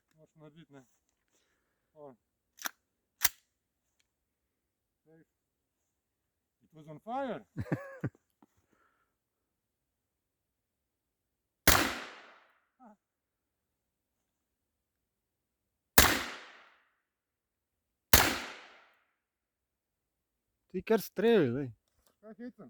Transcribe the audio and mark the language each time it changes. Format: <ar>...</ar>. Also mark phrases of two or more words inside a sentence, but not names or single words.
<sl>Moraš narediti, ne?</sl> <en>It was on fire!</en> <sl>Ti kar streli, daj. Kaj hecam?</sl>